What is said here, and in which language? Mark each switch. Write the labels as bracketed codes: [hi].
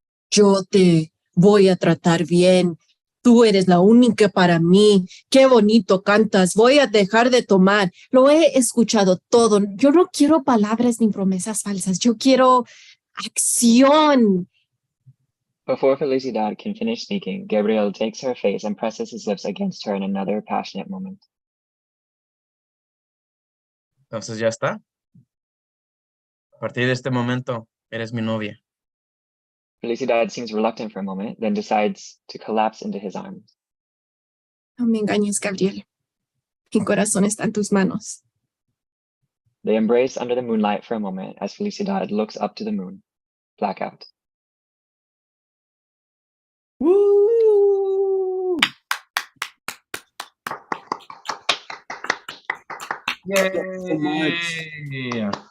[es] Yo te voy a tratar bien. Tú eres la única para mí. Qué bonito cantas. Voy a dejar de tomar. Lo he escuchado todo. Yo no quiero palabras ni promesas falsas. Yo quiero acción. [en] Before Felicidad can finish speaking, Gabriel takes her face and presses his lips against her in another passionate moment. [es] Entonces ya está. A partir de este momento, eres mi novia. [en] Felicidad seems reluctant for a moment, then decides to collapse into his arms. [es] No me engañes, Gabriel. Mi corazón está en tus manos. [en] They embrace under the moonlight for a moment as Felicidad looks up to the moon. Blackout. Woo! Yay!